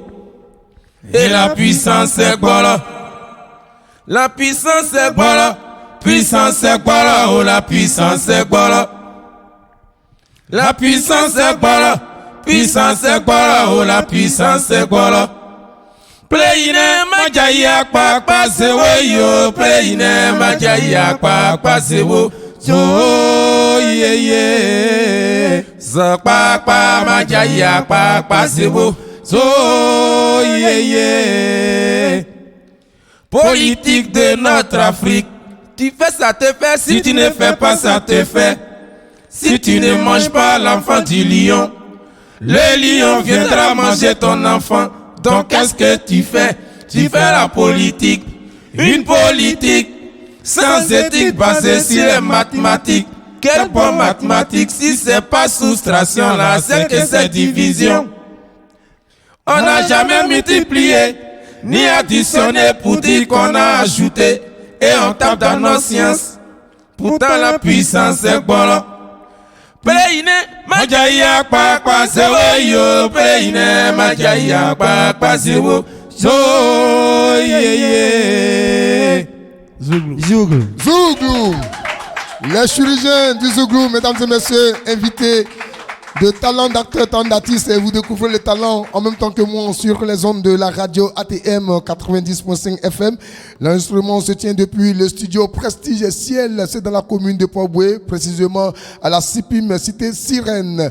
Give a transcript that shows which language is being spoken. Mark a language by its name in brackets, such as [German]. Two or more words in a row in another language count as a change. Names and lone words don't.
[French] Et la puissance est quoi là? La puissance est quoi là? Puissance est quoi là? Oh, la puissance est quoi là? La puissance est quoi là? Puissance est quoi là? Oh, la puissance est quoi là? Playine majaya kwa sewo, playine majaya kwa sewo. So yeah. So kwa majaya kwa sewo. So yeah. Politique de notre Afrique. Tu fais ça te fait, si tu ne fais pas ça te fait. Si tu ne manges pas l'enfant du lion, le lion viendra manger ton enfant. Donc qu'est-ce que tu fais? Tu fais la politique, une politique sans éthique basée sur les mathématiques. Quelle bonne mathématique si c'est pas soustraction là, c'est que c'est division. On n'a jamais multiplié, ni additionné pour dire qu'on a ajouté. Et on tape dans nos sciences. Pourtant la puissance est bonne. Pléine, Majaïa, Papa, Zewayo, Pléine, Majaïa, Papa, Zewo, So, Zouglou. Les chirurgiens du Zouglou, mesdames et messieurs, invités de talents d'acteurs, talents d'artistes, et vous découvrez le talent en même temps que moi sur les ondes de la radio ATM 90.5 FM. L'enregistrement se tient depuis le studio Prestige Ciel, c'est dans la commune de Port-Boué, précisément à la CIPIM, cité Sirène.